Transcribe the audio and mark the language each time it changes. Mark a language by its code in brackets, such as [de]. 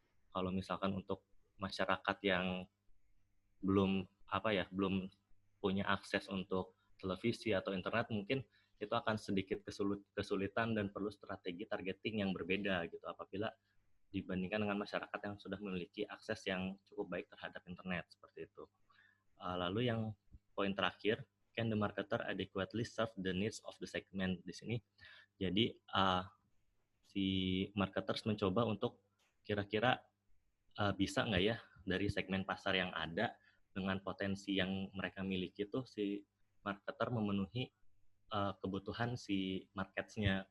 [id] Kalau misalkan untuk masyarakat yang belum belum punya akses untuk televisi atau internet, mungkin itu akan sedikit kesulitan dan perlu strategi targeting yang berbeda gitu apabila dibandingkan dengan masyarakat yang sudah memiliki akses yang cukup baik terhadap internet seperti itu. Lalu yang poin terakhir, [en] can the marketer adequately serve the needs of the segment [id] di sini. Jadi si marketers mencoba untuk kira-kira bisa nggak ya dari segmen pasar yang ada dengan potensi yang mereka miliki tuh si marketer memenuhi kebutuhan si marketsnya.